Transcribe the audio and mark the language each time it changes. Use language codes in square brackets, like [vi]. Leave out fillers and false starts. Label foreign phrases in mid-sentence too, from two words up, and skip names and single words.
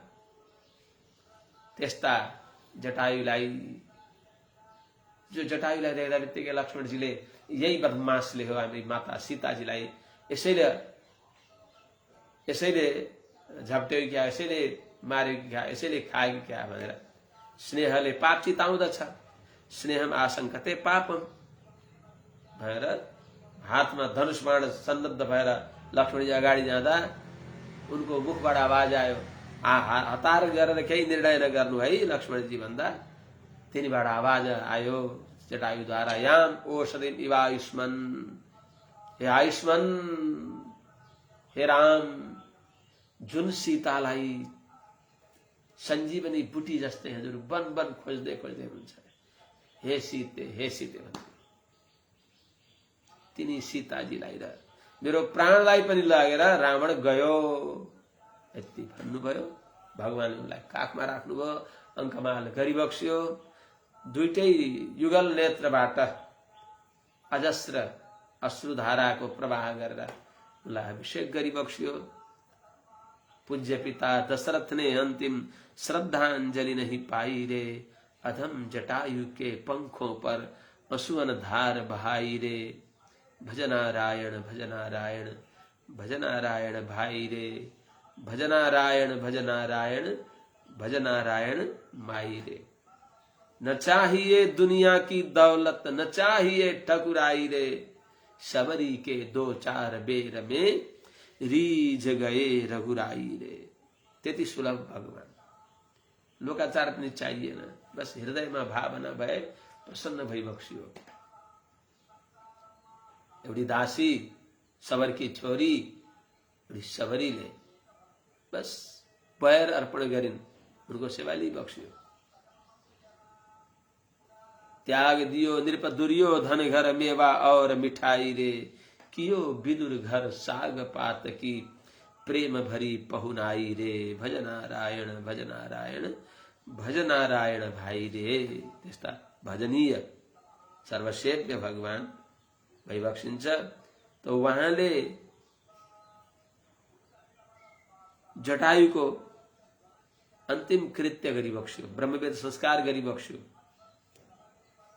[ne] त्यस्ता जटायुलाई, जो जटायुलाई देख्दा बित्तिकै लक्ष्मणजीले यही बदमासले हो हामी माता सीताजीलाई यसैले झप्ट्यो क्या, यसैले मार्यो क्या, यसैले खायो क्या भनेर स्नेहले पाप चिताउँदछ। [sa] स्नेहम आशंकते पापम [ne] भनेर हातमा धनुष बाण सन्नद्ध भएर लक्ष्मणजी अगाडि जाँदा उनको मुखबाट आवाज आयो, हतार गरेर केही निर्णय नगर्नु है लक्ष्मणजी भन्दा तिनीबाट आवाज आयो जटायुद्वारा, [sa] याम औषधिम इव आयुष्मन्, [ne] हे आयुष्मन्, हे राम, जुन सीतालाई सञ्जीवनी बुटी जस्तै हजुर वन वन खोज्दै खोज्दै हुनुहुन्छ, हे सीते भन्दै तिनी सीताजीलाई र मेरो प्राणलाई पनि लगेर रावण गयो यति भन्नुभयो। भगवानले उनलाई काखमा राख्नुभयो, अङ्कमाल गरिबक्स्यो। दुईटै युगल नेत्रबाट अजस्र अश्रुधाराको प्रवाह गरेर उनलाई अभिषेक गरिबक्स्यो। [hi] पूज्य पिता दशरथ ने अंतिम श्रद्धांजलि नहीं पाई रे, अधम जटायु के पंखों पर अश्रुन धार बहाई रे, भजनारायण भजनारायण भजनारायण भाई रे, भजनारायण भजनारायण भजनारायण माई रे। न चाहिए दुनिया की दौलत, न चाहिए ठकुराई रे, सबरी के दो चार बेर में रीझ गए रघुराई रे। [ne] त्यति सुलभ भगवान, लोकाचार पनि चाहिएन, बस हृदयमा भावना भए प्रसन्न भइबक्सियो। एउटी दासी सबरकी छोरी एउटी सबरीले बस पैर अर्पण गरिन्, उनको सेवा लिइबक्सियो। [hi] त्याग दियो नृप दुर्योधन घर मेवा और मिठाई रे, कियो विदुर घर साग पात की प्रेम भरी पहुनाई रे, भजनारायण भजनारायण भजनारायण भाई रे। [ne] त्यस्ता भजनीय सर्वसेव्य भगवान भइबक्सिन्छ। त उहाँले जटायुको अन्तिम कृत्य गरिबक्स्यो, ब्रह्मवेद संस्कार गरिबक्स्यो।